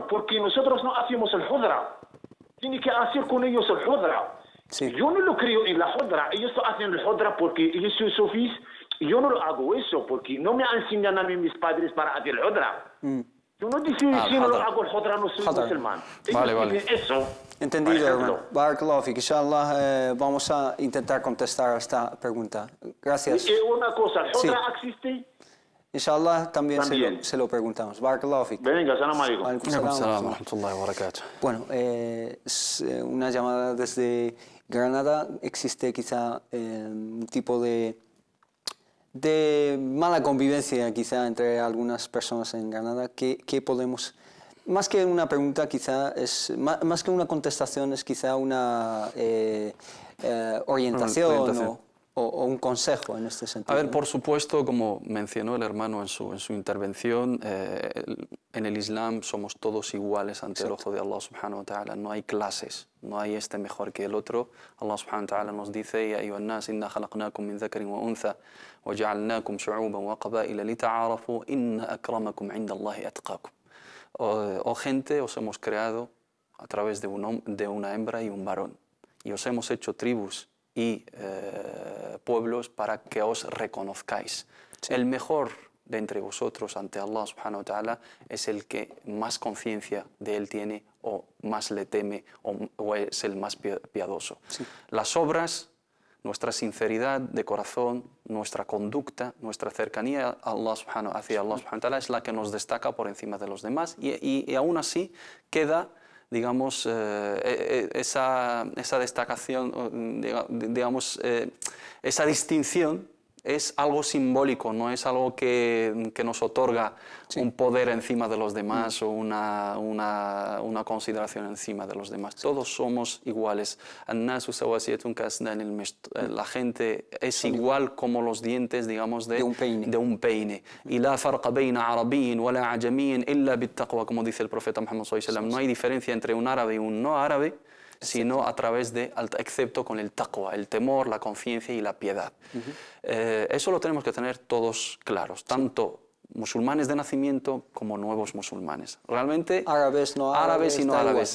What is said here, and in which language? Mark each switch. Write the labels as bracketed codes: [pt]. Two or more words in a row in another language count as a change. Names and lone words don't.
[es] Porque nosotros no hacemos el Hudra. Tiene que hacer con ellos el Hudra. Yo no lo creo en la Hudra. Ellos lo hacen el Hudra porque ellos son sufís. Yo no lo hago eso porque no me enseñan a mí mis padres para hacer el Hudra. Yo no digo si no lo hago el Hudra, no soy musulmán. Ellos dicen eso. Entendido, hermano. [ar] بارك الله فيك. [es] Inshallah, vamos a intentar contestar a esta pregunta. Gracias. Y una cosa, ¿el Hudra existe? Inshallah también, También. se lo preguntamos. [ar] بارك الله فيك. [es] Venga, [ar] سلام عليكم. Alaikum Salam salam. ورحمة الله وبركاته. [es] Bueno, es una llamada desde Granada. Existe quizá un tipo de mala convivencia quizá entre algunas personas en Granada. ¿Qué podemos...? Más que una pregunta, quizá es más que una contestación, es quizá una orientación o un consejo en este sentido. A ver, por supuesto, como mencionó el hermano en su intervención, en el Islam somos todos iguales ante el ojo de Allah [ar] سبحانه وتعالى. [es] No hay clases, no hay este mejor que el otro. Allah [ar] سبحانه وتعالى [es] nos dice: [ar] يا أيها الناس إنا خلقناكم من ذكر وأنثى وجعلناكم شعوبا وقبائل لتعارفوا إن أكرمكم عند الله أتقاكم. [es] Oh gente, os hemos creado a través de una hembra y un varón, y os hemos hecho tribus y pueblos para que os reconozcáis. Sí. El mejor de entre vosotros ante Allah [ar] سبحانه وتعالى [es] es el que más conciencia de él tiene o más le teme o es el más piadoso. Sí. Las obras, nuestra sinceridad de corazón, nuestra conducta, nuestra cercanía a Allah hacia Allah [ar] سبحانه وتعالى [es] es la que nos destaca por encima de los demás y aún así queda, digamos, esa destacación, digamos, esa distinción es algo simbólico, no es algo que nos otorga un poder encima de los demás o una consideración encima de los demás. Todos somos iguales. La gente es igual como los dientes, digamos, de un peine. [ar] Y لا فرق بين عربي ولا أعجمي إلا بالتقوى, [es] como dice el profeta Muhammad [ar] صلى الله عليه وسلم. [es] No hay diferencia entre un árabe y un no árabe, sino a través excepto con el taqwa, el temor, la conciencia y la piedad. Eso lo tenemos que tener todos claros, tanto musulmanes de nacimiento como nuevos musulmanes. Realmente, árabes y no árabes.